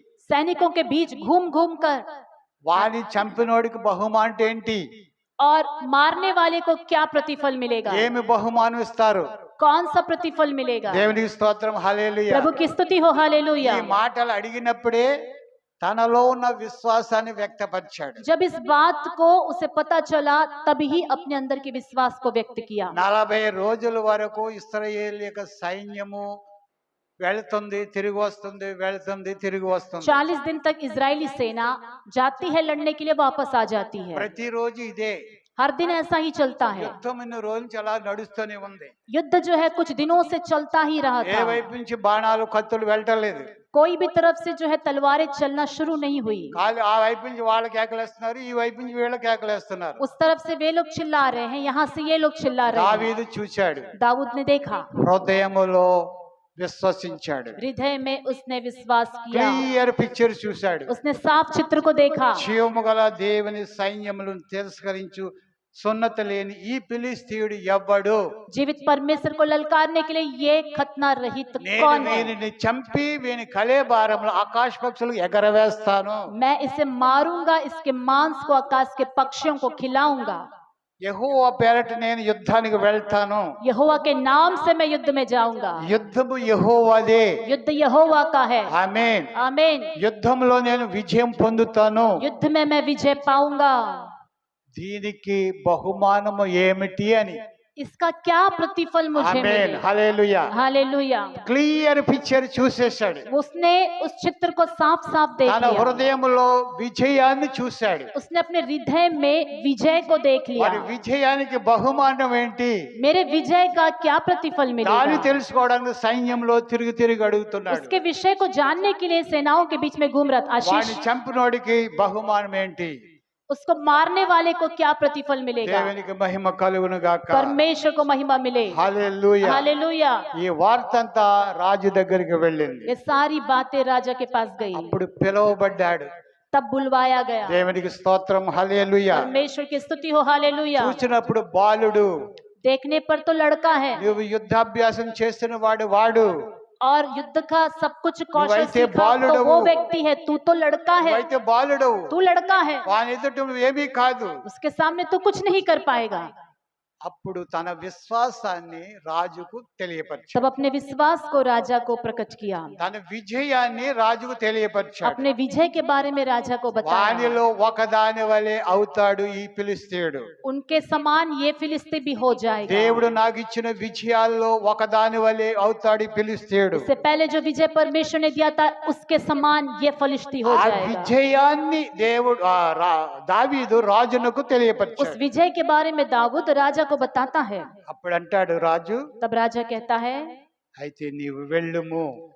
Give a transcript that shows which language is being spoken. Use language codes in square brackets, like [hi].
[hi] सैनिकों के बीच घूम घूम कर, [te] వాని చంపినోడికి బహుమానం ఏంటి? [hi] और मारने वाले को क्या प्रतिफल मिलेगा? [te] ఏమి బహుమానం ఇస్తారు? [hi] कौन सा प्रतिफल मिलेगा? [te] దేవునికి స్తోత్రం, హల్లెలూయా. [hi] प्रभु की स्तुति हो, हालेलुया। [te] ఈ మాటలు అడిగినప్పుడే తనలో ఉన్న విశ్వాసాన్ని వ్యక్తపరిచాడు. [hi] जब इस बात को उसे पता चला, तभी अपने अंदर के विश्वास को व्यक्त किया। [te] 40 రోజుల వరకు ఇశ్రాయేల్ యొక్క సైన్యము వెళ్తుంది, తిరిగి వస్తుంది, వెళ్తుంది, తిరిగి వస్తుంది. [hi] 40 दिन तक इजरायली सेना जाती है लड़ने के लिए, वापस आ जाती है। [te] ప్రతిరోజు ఇదే [hi] हर दिन ऐसा ही चलता है। [te] యుద్ధం ఇన్ని రోజుల నుంచి అలా నడుస్తూనే ఉంది. [hi] युद्ध जो है कुछ दिनों से चलता ही रहा [te] ఏ [hi] था। [te] వైపు నుంచి బాణాలు కత్తులు వెళ్ళటలేదు. [hi] कोई भी तरफ से जो है तलवारें चलना शुरू नहीं हुई। [te] కాదు, ఆ వైపు నుంచి వాళ్ళు కేకలేస్తున్నారు, ఈ వైపు నుంచి వీళ్ళు కేకలేస్తున్నారు. [hi] उस तरफ से वे लोग चिल्ला रहे हैं, यहाँ से ये लोग चिल्ला रहे हैं। [te] దావీదు చూశాడు, [hi] दाऊद ने देखा, [te] హృదయములో విశ్వసించాడు. [hi] हृदय में उसने विश्वास किया, [te] క్లియర్ పిక్చర్ చూశాడు. [hi] उसने साफ चित्र को देखा। [te] జీవము గల దేవుని సైన్యములను తిరస్కరించు, సున్నత లేని ఈ ఫిలిస్తీయుడు ఎవ్వడు? [hi] जीवित परमेश्वर को ललकारने के लिए ये खतना रहित [te] నేను [hi] कौन है? [te] వీనిని చంపి వీని కళేబారంలో ఆకాశ పక్షులు ఎగరవేస్తాను. [hi] मैं इसे मारूंगा, इसके मांस को आकाश के पक्षियों को खिलाऊंगा। [te] యెహోవా పేరట నేను యుద్ధానికి వెళ్తాను. [hi] यहोवा के नाम से मैं युद्ध में जाऊंगा। [te] యుద్ధము యెహోవాదే. [hi] युद्ध यहोवा का है। [te] ఆమేన్. [hi] आमीन। [te] యుద్ధంలో నేను విజయం పొందుతాను. [hi] युद्ध में मैं विजय पाऊंगा। [te] దీనికి బహుమానము ఏమిటి అని. [hi] इसका क्या प्रतिफल मुझे [te] ఆమేన్. [hi] मिले? [te] హల్లెలూయా. [hi] हालेलुया। [te] Clear picture చూసేశాడు. [hi] उसने उस चित्र को साफ साफ देख [te] తన [hi] लिया। [te] హృదయములో విజయాన్ని చూశాడు. [hi] उसने अपने हृदय में विजय को देख लिया। [te] మరి విజయానికి బహుమానం ఏంటి? [hi] मेरे विजय का क्या प्रतिफल मिलेगा? [te] తెలుసుకోవడానికి సైన్యంలో తిరిగి అడుగుతున్నాడు. [hi] उसके विषय को जानने के लिए सेनाओं के बीच में घूम रहा था। आशीष, [te] వాడిని చంపినోడికి బహుమానం ఏంటి? [hi] उसको मारने वाले को क्या प्रतिफल मिलेगा? [te] దేవునికి మహిమ కలుగును గాక. [hi] परमेश्वर को महिमा मिले। [te] హల్లెలూయా. [hi] हालेलुया। [te] ఈ వార్త అంతా రాజు దగ్గరికి వెళ్ళింది. [hi] ये सारी बातें राजा के पास गई। [te] అప్పుడు పిలువబడ్డాడు. [hi] तब बुलवाया गया। [te] దేవునికి స్తోత్రం. హల్లెలూయా. [hi] परमेश्वर की स्तुति हो। हालेलुया। [te] చూసినప్పుడు బాలుడు, [hi] देखने पर तो लड़का है [te] నువ్వు యుద్ధాభ్యాసం చేసిన వాడు [hi] और युद्ध का सब कुछ कौशल [te] నువ్వైతే [hi] सीखा तो [te] బాలుడవు। [hi] वो व्यक्ति है। तू तो लड़का है। [te] నువ్వైతే బాలుడు. [hi] तू लड़का है। [te] వాని ఎదుట నువ్వు ఏమీ కాదు. [hi] उसके सामने तू कुछ नहीं कर पाएगा। [te] అప్పుడు తన విశ్వాసాన్ని రాజుకు తెలియపరిచాడు. [hi] तब अपने विश्वास को राजा को प्रकट किया। [te] తన విజయాన్ని రాజుకు తెలియపరిచాడు. [hi] अपने विजय के बारे में राजा को बताया। [te] వానిలో ఒకదాని వలె అవుతాడు ఈ ఫిలిస్తీయుడు. [hi] उनके समान ये फिलिस्ती भी हो जाएगा। [te] దేవుడు నాకు ఇచ్చిన విజయాల్లో ఒకదాని వలె అవుతాడు ఈ ఫిలిస్తీయుడు. [hi] इससे पहले जो विजय परमेश्वर ने दिया था उसके समान ये फलिस्ती हो [te] ఆ [hi] जाएगा। [te] విజయాన్ని దేవుడు దావీదు రాజునకు [hi] उस [te] తెలియపరిచాడు. [hi] विजय के बारे में दाऊद राजा को बताता है। [te] అప్పుడు అంటాడు రాజు, [hi] तब राजा कहता है [te] అయితే నీవు వెళ్ళుము.